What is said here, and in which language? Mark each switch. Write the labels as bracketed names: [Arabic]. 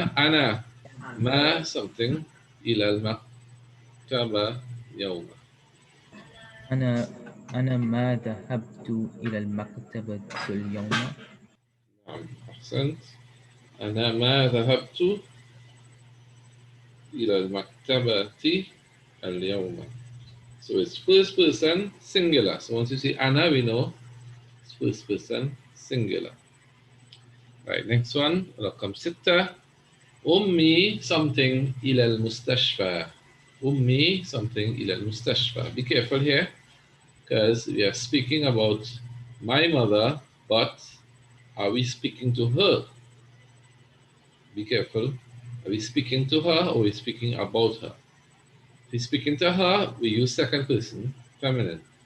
[Arabic] أنا ما something إلى المكتبة يوم. أنا أنا ما ذهبت إلى المكتبة اليوم. نعم أحسنت. أنا ما ذهبت إلى المكتبة اليوم. [English] So it's first person singular. So once you see Anna, we know it's first person singular. Right, next one. [Arabic] رقم 6. أمي something إلى المستشفى. أمي something إلى المستشفى. [English] Be careful here because we are speaking about my mother, but are we speaking to her? Be careful. Are we speaking to her or are we speaking about her? If we're speaking to her, we use second person, feminine.